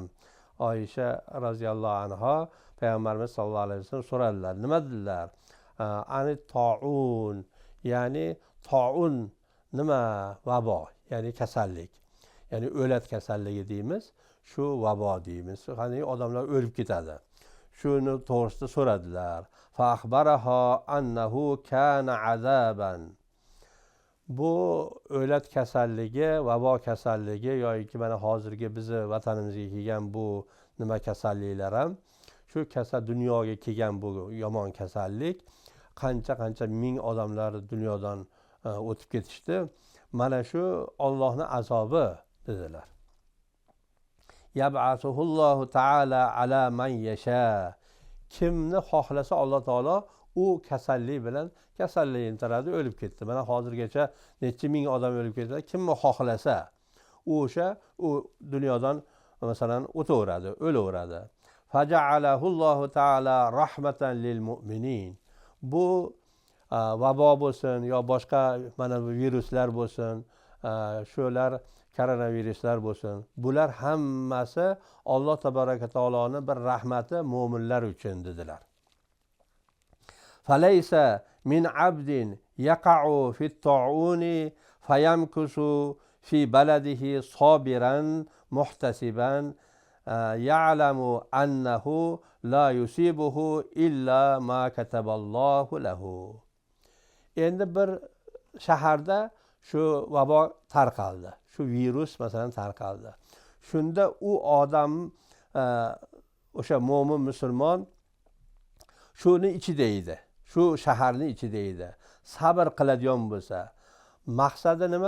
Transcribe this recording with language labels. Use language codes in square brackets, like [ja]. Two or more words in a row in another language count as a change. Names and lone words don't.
[uz] Oysha [ar] رضي الله عنها [uz] payg'ambarimiz [ar] صلى الله عليه وسلم [uz] so'radilar. Nima dedilar? [ar] عن الطاعون, [uz] ya'ni ta'un nima? Vabo, ya'ni kasallik. Ya'ni o'lat kasalligi deymiz, shu vabo deymiz. Ya'ni odamlar o'lib ketadi. Shuni to'g'risida so'radilar. [ar] فأخبرها أنه كان عذابا. [uz] Bu o'lat kasalligi, vabo kasalligi yoki mana hozirgi bizni vatanimizga kelgan bu nima kasalliklar ham, shu dunyoga kelgan bu yomon kasallik qancha ming odamlar dunyodan o'tib ketishdi. Mana shu Allohning azobi dedilar. [ar] يبعثه الله تعالى على من يشاء. [uz] Kimni xohlasa Alloh taolo u kasallik bilan kasallantiradi, o'lib ketdi. Mana hozirgacha necha ming odam o'lib ketdi. Kimni xohlasa u dunyodan masalan o'taveradi, o'laveradi. [ar] فجعله الله تعالى رحمة للمؤمنين. [uz] Bu vabo bo'lsin yo boshqa mana bu viruslar bo'lsin, shular koronaviruslar bo'lsin, bular hammasi Alloh tabaraka taoloning bir rahmati mo'minlar uchun dedilar. [ar] فليس من عبد يقع في الطاعون فيمكث في بلده صابرا محتسبا يعلم أنه لا يصيبه إلا ما كتب الله له. [uz] Endi bir shaharda shu vabo tarqaldi. Shu virus masalan tarqaldi. Shunda u odam o'sha mo'min musulmon shuni ichida edi. Shu shaharni ichida edi. Sabr qiladigan bo'lsa, maqsadi nima?